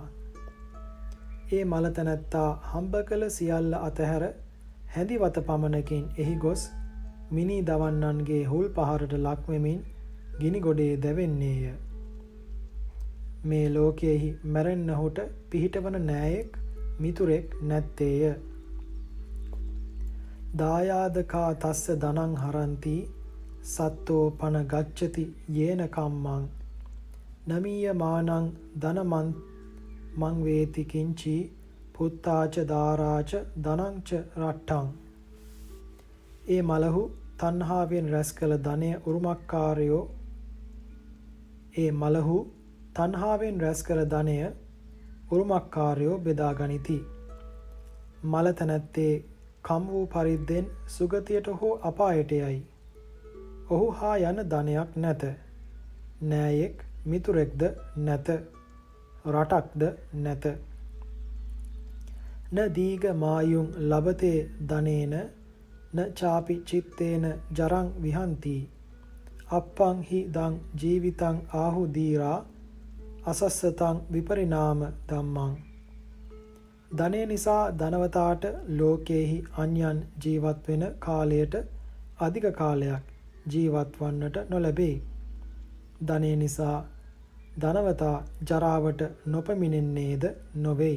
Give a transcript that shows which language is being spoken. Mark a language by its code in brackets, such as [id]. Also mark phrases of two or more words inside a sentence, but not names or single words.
[si] ඒ මලතැනැත්තා හම්බ කළ සියල්ල අතහැර හැඳිවත පමණකින් එහි ගොස් මිනී දවන්නන්ගේ හුල් පහරට ලක්වෙමින් ගිනි ගොඩේ දැවෙන්නේය. මේ ලෝකයෙහි මැරෙන්නහුට පිහිටවන නෑයෙක් මිතුරෙක් නැත්තේය. [pi] දායාදකා තස්ස ධනං හරන්ති සත්තෝ පන ගච්ඡති යේන කම්මං නමීය මානං ධනමන් මං වේති කිංචි පුත්තාච දාරාච ධනංච රට්ටං. [si] ඒ මලහු තණ්හාවෙන් රැස් කළ ධනය උරුමකාරයෝ බෙදා ගනිති. මල තැනැත්තේ කම් වූ පරිද්දෙන් සුගතියට හෝ අපායට යයි. ඔහු හා යන ධනයක් නැත. නෑයෙක් මිතුරෙක්ද නැත. රටක්ද නැත. [pi] න දීග මායුං ලබතේ ධනේන න චාපි චිත්තේන ජරං විහන්ති අප්පං හි දං ජීවිතං ආහු දීරා අසස්සතං විපරිණාම ධම්මං. [si] ධනය නිසා ධනවතාට ලෝකයේහි අන්‍යයන් ජීවත් වෙන කාලයට අධික කාලයක් ජීවත් වන්නට නොලැබේ. ධනය නිසා ධනවතා ජරාවට නොපැමිණෙන්නේද නොවෙයි.